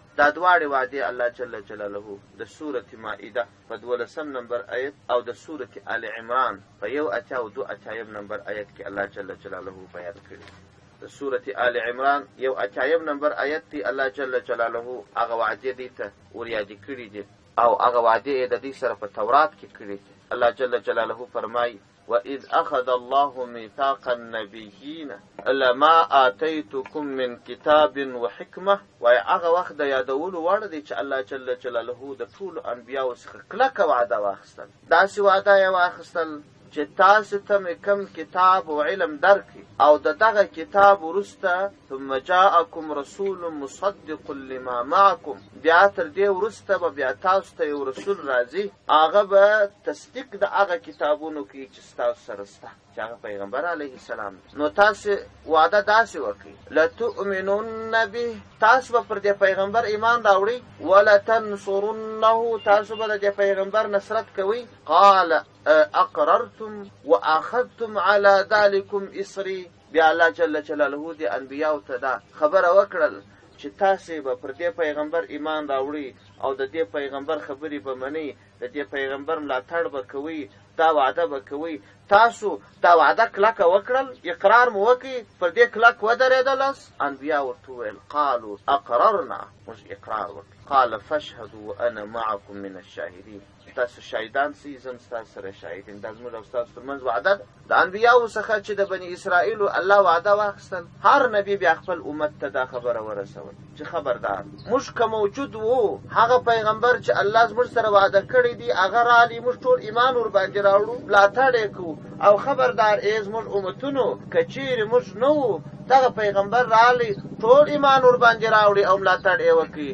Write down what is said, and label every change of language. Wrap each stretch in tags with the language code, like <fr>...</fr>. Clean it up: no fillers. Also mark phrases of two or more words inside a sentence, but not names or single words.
<ps>دا دواړې وعدې الله جل جلاله د سورة مائده په 12 نمبر آیت او د سورة آل عمران په 182 نمبر آیت کې الله جل جلاله بیان کړي. د سورة آل عمران 182 نمبر آیت کې الله جل جلاله هغه وعدې دې ته وریادې کړي دي او هغه وعدې یې د دې سره په تورات کې کړي دي.</ps> <ar>الله جل جلاله</ar> <ps>فرمایي</ps> <ar>وَإِذْ أَخَذَ اللَّهُ مِيثَاقَ النَّبِيِّينَ لَمَا آتَيْتُكُم مِّن كِتَابٍ وَحِكْمَةٍ.</ar> <ps>وایي هغه وخت د یادولو وړ دی چې الله جل جلاله د ټولو انبیاو څخه کلکه وعده واخیستل. داسې وعده یې واخیستل چې تاسو ته مې کوم کتاب او علم درکړي او د دغه کتاب وروسته</ps> <ar>ثم جاءکم رسول مصدق لما معکم،</ar> <ps>بیا تر دې وروسته به بیا تاسو ته یو رسول راځي هغه به تصدیق د هغه کتابونو کوي چې ستاسو سره شته چې هغه پیغمبر</ps> <ar>علیه السلام.</ar> <ps>نو تاسو وعده داسې وکړئ</ps> <ar>لتؤمنن به،</ar> <ps>تاسو به پر دې پیغمبر ایمان راوړئ، ولتنصرنه، تاسو به د دې پیغمبر نصرت کوئ.</ps> <ar>قال اقررتم واخذتم على ذلكم اسري.</ar> <ps>بیا الله جل جلاله دې انبیاو ته دا خبره وکړل چې تاسې به پر دې پیغمبر ایمان راوړئ او د دې پیغمبر خبرې به منئ، د دې پیغمبر ملاتړ به کوئ، دا وعده به کوئ. تاسو دا وعده کلکه وکړل، اقرار مو وکړئ، پر دې کلک ودرېدلاست. انبیا ورته وویل</ps> <ar>قالوا اقررنا،</ar> <ps>موږ اقرار وکړ.</ps> <ar>قال فاشهدوا وانا معكم من الشاهدين،</ar> <ps>تاسو شاهدان سئ، زم ستاسو سره شاهد یم. دا زموږ او ستاسو ترمنځ وعده ده. د انبیاو څخه چې د بني اسرائیلو الله وعده واخیستل، هر نبي بیا خپل امت ته دا خبره ورسول چې خبردار موږ که موجود وو هغه پیغمبر چې الله زموږ سره وعده کړی دی هغه رالی، موږ ټول ایمان ورباندې راوړو، ملاتړ یې کوو، او خبردار ای زموږ امتونو که چیرې موږ نه وو دغه پیغمبر رالی ټول ایمان ورباندې راوړي او ملاتړ یې وکړي.</ps>